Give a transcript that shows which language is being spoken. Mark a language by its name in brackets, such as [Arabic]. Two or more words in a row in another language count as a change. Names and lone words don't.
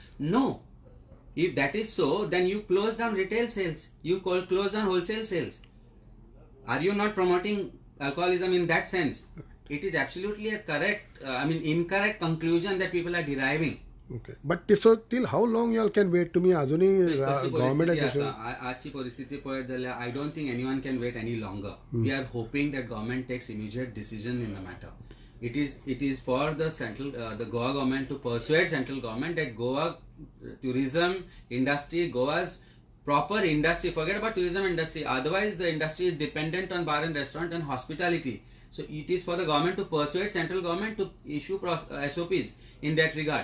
[English] No, if that is so, then you close down retail sales, you close down wholesale sales. Are you not promoting alcoholism in that sense? It is absolutely a correct, incorrect conclusion that people are deriving. Okay. But so till how long you all can wait? [Marathi] तुम्ही अजूनही कशी [Konkani] गव्हर्नमेंट परिस्थिती आसा, आजची परिस्थिती पळयत जाल्यार [English] I don't think anyone can wait any longer. We are hoping that government takes immediate decision in the matter. It is for the Goa government to persuade central government that Goa tourism industry, Goa's proper industry, forget about tourism industry, otherwise the industry is dependent on bar and restaurant and hospitality. So it is for the government to persuade central government to issue SOPs in that regard.